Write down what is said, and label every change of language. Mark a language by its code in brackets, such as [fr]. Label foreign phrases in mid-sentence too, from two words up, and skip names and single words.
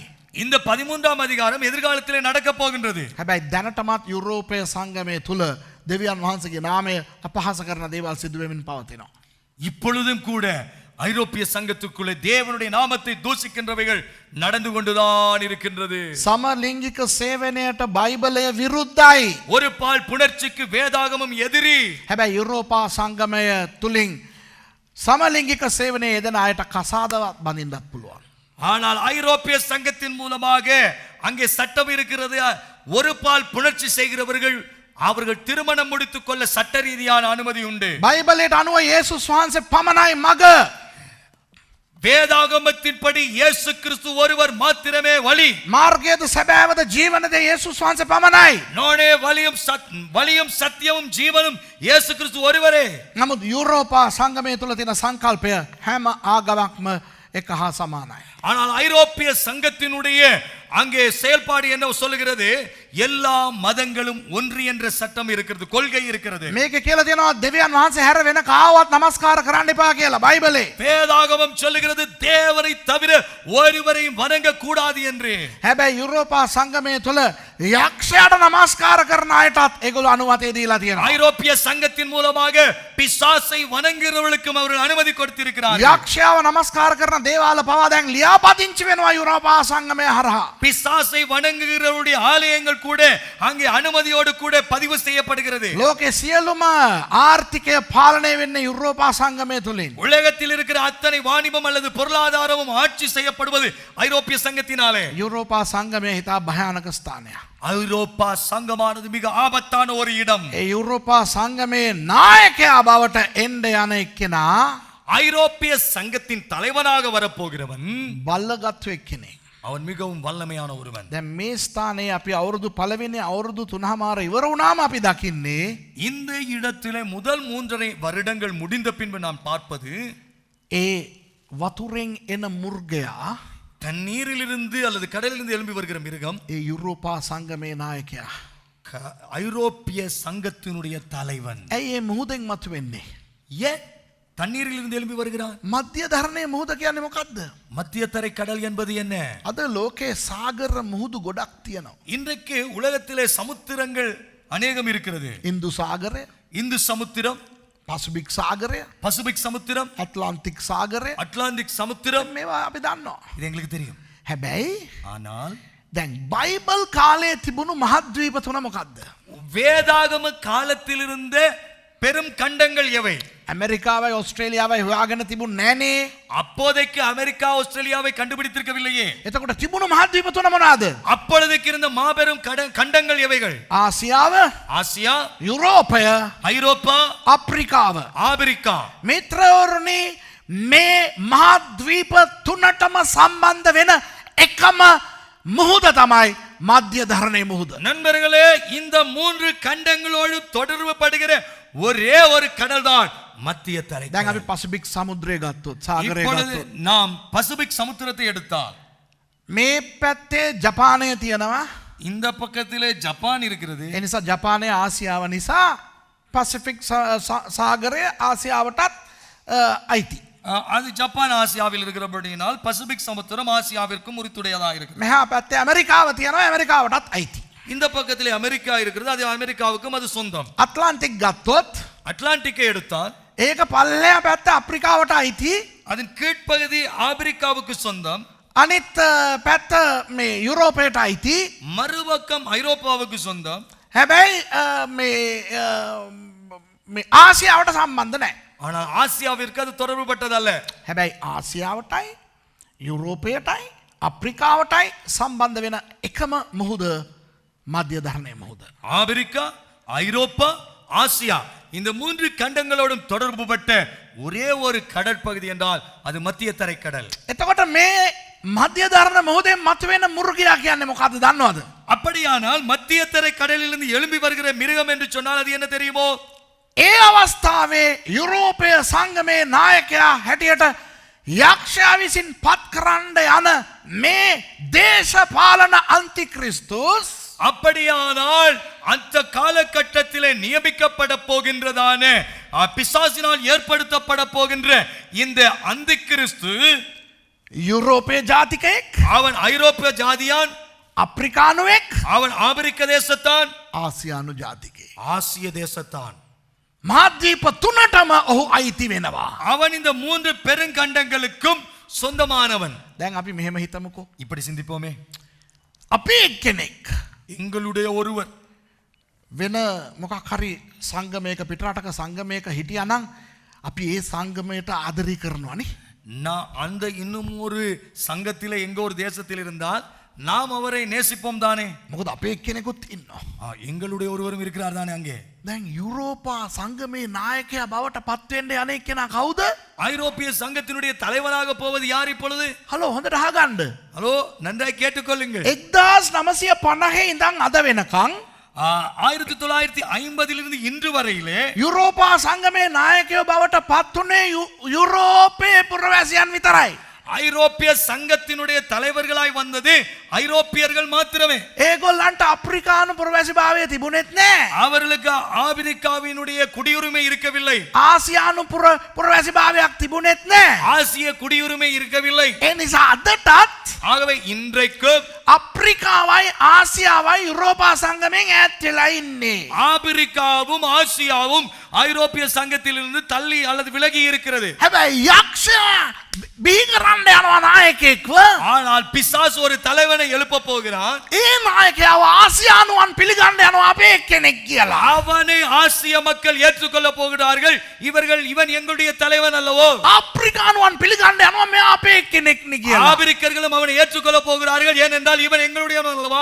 [ta] இந்த 13ஆம் அதிகாரம் எதிர்காலத்திலே நடக்க போகின்றது. [si] හැබැයි දැනටමත් යුරෝපීය සංගමයේ තුල දෙවියන් වහන්සේගේ නාමය අපහාස කරන දේවල් සිදු වෙමින් පවතිනවා. [ta] இப்பொழுதும் கூட ஐரோப்பிய சங்கத்துக்குள்ளே தேவனுடைய நாமத்தை தூஷிக்கின்றவைகள் நடந்து கொண்டுதான் இருக்கின்றது. [si] සමලිංගික සේවනයට බයිබලය විරුද්ධයි. [ta] ஒரு பால் புணர்ச்சிக்கு வேதாகமம் எதிரி. [si] හැබැයි යුරෝපා සංගමය තුලින් සමලිංගික සේවනයේ යෙදෙන අයට කසාදවත් බඳින්නත් පුළුවන්. [ta] ஆனால் ஐரோப்பிய சங்கத்தின் மூலமாக அங்கே சட்டம் இருக்கிறது. ஒரு பால் புணர்ச்சி செய்கிறவர்கள் அவர்கள் திருமணம் முடித்துக் கொள்ள சட்ட ரீதியான அனுமதி உண்டு. [si] බයිබලයට අනුව යේසුස් වහන්සේ පමණයි මග. [ta] வேதாகமத்தின்படி இயேசு கிறிஸ்து ஒருவர் மாத்திரமே வழி. [si] මාර්ගයද සැබෑවද ජීවනද යේසුස් වහන්සේ පමණයි. [ta] நோனே வழியும் சத்தியமும் ஜீவனும் இயேசு கிறிஸ்து ஒருவரே. [si] නමුත් යුරෝපා සංගමය තුල තියෙන සංකල්පය හැම ආගමක්ම එක හා සමානයි. [ta] ஆனால் ஐரோப்பிய சங்கத்தினுடைய அங்கே செயல்பாடு என்ன சொல்லுகிறது? எல்லா மதங்களும் ஒன்று என்ற சட்டம் இருக்கிறது, கொள்கை இருக்கிறது. [si] මේක කියලා තියෙනවා දෙවියන් වහන්සේ හැර වෙන කාවවත් නමස්කාර කරන්න එපා කියලා බයිබලේ. [ta] வேதாகமம் சொல்லுகிறது தேவனை தவிர ஒருவரையும் வணங்க கூடாது என்று. [si] හැබැයි යුරෝපා සංගමය තුල යක්ෂයාට නමස්කාර කරන අයටත් ඒගොල්ලෝ අනුමැතිය දීලා තියෙනවා. [ta] ஐரோப்பிய சங்கத்தின் மூலமாக பிசாசை வணங்குகிறவர்களுக்கும் அவர்கள் அனுமதி கொடுத்திருக்கிறார்கள். [si] යක්ෂයාව නමස්කාර කරන දේවාල පවා දැන් ලියාපදිංචි වෙනවා යුරෝපා සංගමය හරහා. [ta] பிசாசை வணங்குகிறவருடைய ஆலயங்கள் கூட அங்கே அனுமதியோடு கூட பதிவு செய்யப்படுகிறது. [si] ලෝකේ සියලුම ආර්ථිකය පාලනය වෙන්නේ යුරෝපා සංගමය තුලින්. [ta] உலகத்தில் இருக்கிற அத்தனை வாணிபம் அல்லது பொருளாதாரமும் ஆட்சி செய்யப்படுவது ஐரோப்பிய சங்கத்தினாலே. [si] යුරෝපා සංගමය හිතා භයානක ස්ථානයක්. [ta] ஐரோப்பா சங்கமானது மிக ஆபத்தான ஒரு இடம். [si] ඒ යුරෝපා සංගමේ නායකයා බවට එන්න යන එක්කෙනා [ta] ஐரோப்பிய சங்கத்தின் தலைவனாக வரப்போகிறவன் [si] බල්ලගත්තු එක්කෙනෙක්. [ta] அவன் மிகவும் வல்லமையான ஒருவன். [si] දැන් මේ ස්ථානයේ අපි අවුරුදු පළවෙනි අවුරුදු 3මාර ඉවර වුණාම අපි දකින්නේ [ta] இந்த இடத்திலே முதல் 3.5 வருடங்கள் முடிந்த பின்பு நாம் பார்ப்பது [si] ඒ වතුරෙන් එන මුර්ගයා [ta] தண்ணீரிலிருந்து அல்லது கடலிலிருந்து எழும்பி வருகிற மிருகம் [si] ඒ යුරෝපා සංගමේ නායකයා. [ta] ஐரோப்பிய சங்கத்தினுடைய தலைவன். [si] ඇයි ඒ මුහුදෙන් මතුවෙන්නේ? [ta] ஏன் தண்ணீரிலிருந்து எழும்பி வருகிறான்? [si] මධ්‍ය ධරණයේ මුහුද කියන්නේ මොකද්ද? [ta] மத்திய தரை கடல் என்பது என்ன? [si] අද ලෝකේ සාගර මුහුදු ගොඩක් තියෙනවා. [ta] இன்றைக்கு உலகத்திலே சமுத்திரங்கள் அநேகம் இருக்கிறது. [si] ඉන්දු සාගරය, [ta] இந்து சமுத்திரம், [si] පසිෆික් සාගරය, [ta] பசிபிக் சமுத்திரம், [si] ඇට්ලාන්ටික් සාගරය, [ta] அட்லாண்டிக் சமுத்திரம். [si] මේවා අපි දන්නවා. [ta] இது எங்களுக்கு தெரியும். [si] හැබැයි [ta] ஆனால் [si] දැන් බයිබල් කාලයේ තිබුණු මහද්වීප තුන මොකද්ද? [ta] வேதாகம காலத்தில் இருந்த பெரும் கண்டங்கள் எவை? [si] ඇමරිකාවයි ඔස්ට්‍රේලියාවයි හොයාගෙන තිබුණ නෑනේ. [ta] அப்போதைக்கு அமெரிக்கா ஆஸ்திரேலியாவை கண்டுபிடித்திருக்கவில்லையே. [si] එතකොට තිබුණු මහද්වීප තුන මොනවාද? [ta] அப்பொழுதுக்கு இருந்த மாபெரும் கண்டங்கள் எவைகள்? [si] ආසියාව, [ta] ஆசியா, [si] යුරෝපය, [ta] ஐரோப்பா, [si] අප්‍රිකාව. [ta] ஆப்பிரிக்கா. [si] මිත්‍රවරුනි, මේ මහද්වීප තුනටම සම්බන්ධ වෙන එකම මුහුද තමයි මධ්‍ය ධරණයේ මුහුද. [ta] நண்பர்களே, இந்த 3 கண்டங்களோடு தொடர்பு படுகிற ஒரே ஒரு கடல் தான் மத்திய தரை. [si] දැන් අපි පසිෆික් සමුද්‍රය ගත්තොත්, සාගරය [ta] இப்பொழுது [si] ගත්තොත්, [ta] நாம் பசிபிக் சமுத்திரத்தை எடுத்தால் [si] මේ පැත්තේ ජපානය තියෙනවා. [ta] இந்த பக்கத்திலே ஜப்பான் இருக்கிறது. [si] ඒ නිසා ජපානය ආසියාව නිසා පසිෆික් සාගරය ආසියාවටත් අයිති. [ta] அது ஜப்பான் ஆசியாவில் இருக்கிறபடியினால் பசிபிக் சமுத்திரம் ஆசியாவிற்கும் உரித்துடையதாக இருக்கிறது. [si] මෙහා පැත්තේ ඇමරිකාව තියෙනවා, ඇමරිකාවටත් අයිති. [ta] இந்த பக்கத்திலே அமெரிக்கா இருக்கிறது, அது அமெரிக்காவுக்கும் அது சொந்தம். [si] අට්ලාන්ටික් ගත්තොත් [ta] அட்லாண்டிக்கை எடுத்தால் [si] ඒක පල්ලෙහා පැත්ත අප්‍රිකාවට අයිති. [ta] அதன் கீழ்ப்பகுதி ஆப்பிரிக்காவுக்கு சொந்தம். [si] අනිත් පැත්ත මේ යුරෝපයට අයිති. [ta] மறுபக்கம் ஐரோப்பாவுக்கு சொந்தம். [si] හැබැයි මේ ආසියාවට සම්බන්ධ නැහැ. [ta] ஆனால் ஆசியாவிற்கு அது தொடர்புபட்டதல்ல. [si] හැබැයි ආසියාවටයි යුරෝපයටයි අප්‍රිකාවටයි සම්බන්ධ වෙන එකම මුහුද මධ්‍ය ධරණයේ මුහුද. [ta] ஆப்பிரிக்கா, ஐரோப்பா, ஆசியா இந்த 3 கண்டங்களோடும் தொடர்புபட்ட ஒரே ஒரு கடற்பகுதி என்றால் அது மத்திய தரை கடல். [si] එතකොට මේ මධ්‍ය ධරණ මුහුදෙන් මතුවෙන මුර්ගයා කියන්නේ මොකද්ද දන්නවද? [ta] அப்படியானால் மத்திய தரை கடலிலிருந்து எழும்பி வருகிற மிருகம் என்று சொன்னால் அது என்ன தெரியுமோ? [si] ඒ අවස්ථාවේ යුරෝපය සංගමේ නායකයා හැටියට යක්ෂයා විසින් පත් කරන්න යන මේ දේශපාලන අන්තික්‍රිස්තුස් [ta] அப்படியானால் அந்த காலகட்டத்திலே நியமிக்கப்பட போகின்றதான பிசாசினால் ஏற்படுத்தப்பட போகின்ற இந்த அந்திகிறிஸ்து [si] යුරෝපය ජාතිකයෙක්, [ta] அவன் ஐரோப்பிய ஜாதியான், [si] අප්‍රිකානුවෙක්, [ta] அவன் ஆப்பிரிக்க தேசத்தான், [si] ආසියානු ජාතිකයෙක්. [ta] ஆசிய தேசத்தான். [si] මහද්වීප තුනටම ඔහු අයිති වෙනවා. [ta] அவன் இந்த 3 பெருங்கண்டங்களுக்கும் சொந்தமானவன். [si] දැන් අපි මෙහෙම හිතමුකෝ. [ta] இப்படி சிந்திப்போமே. [si] අපි එක්කෙනෙක් [ta] எங்களுடைய ஒருவர் [si] වෙන මොකක් හරි සංගමයක පිටරටක සංගමයක හිටියානම් අපි ඒ සංගමයට ආදරය කරනවානේ. [ta] நான் அந்த இன்னும் ஒரு சங்கத்திலே எங்க ஒரு தேசத்தில் இருந்தால் நாம் அவரை நேசிப்போம் தானே. [si] මොකද අපේ එක්කෙනෙකුත් ඉන්නවා. [ta] எங்களுடைய ஒருவரும் இருக்கிறார் தானே அங்கே. [si] දැන් යුරෝපා සංගමේ නායකයා බවට පත් වෙන්න යන එක්කෙනා කවුද? [ta] ஐரோப்பிய சங்கத்தினுடைய தலைவராக போவது யார் இப்பொழுது? [si] හලෝ හොඳට අහගන්න. [ta] ஹலோ, நன்றாய் கேட்டுக்கொள்ளுங்கள். [si] 1950 ඉඳන් අද වෙනකන් [ta] 1950 இன்று வரையிலே [si] යුරෝපා සංගමේ නායකයෝ බවට පත් වුණේ යුරෝපයේ පුරවැසියන් විතරයි. [ta] ஐரோப்பிய சங்கத்தினுடைய தலைவர்களாய் வந்தது ஐரோப்பியர்கள் மாத்திரமே. [si] ඒගොල්ලන්ට අප්‍රිකානු පුරවැසි භාවය තිබුණෙත් නෑ. [ta] அவர்களுக்கு ஆப்பிரிக்காவினுடைய குடியுரிமை இருக்கவில்லை. [si] ආසියානු පුරවැසි භාවයක් තිබුණෙත් නෑ. [ta] ஆசிய குடியுரிமை இருக்கவில்லை. [si] ඒ නිසා අදටත් [ta] ஆகவே இன்றைக்கு [si] අප්‍රිකාවයි ආසියාවයි යුරෝපා සංගමෙන් ඈත් වෙලා ඉන්නේ. [ta] ஆப்பிரிக்காவும் ஆசியாவும் ஐரோப்பிய சங்கத்திலிருந்து தள்ளி அல்லது விலகி இருக்கிறது. [si] හැබැයි යක්ෂයා බිහි කරන්න යනවා නායකයෙක්ව. [ta] ஆனால் பிசாசு ஒரு தலைவனை எழுப்ப போகிறான். [si] ඒ නායකයාව ආසියානුවන් පිළිගන්න යනවා අපේ එක්කෙනෙක් කියලා. [ta] அவனை ஆசிய மக்கள் ஏற்றுக்கொள்ள போகிறார்கள். இவன் எங்களுடைய தலைவன் அல்லவோ. [si] අප්‍රිකානුවන් පිළිගන්න යනවා මෙයා අපේ එක්කෙනෙක් නේ කියලා. [ta] ஆப்பிரிக்கர்களும் அவனை ஏற்றுக்கொள்ள போகிறார்கள். ஏனென்றால் இவன் எங்களுடையவன் அல்லவா.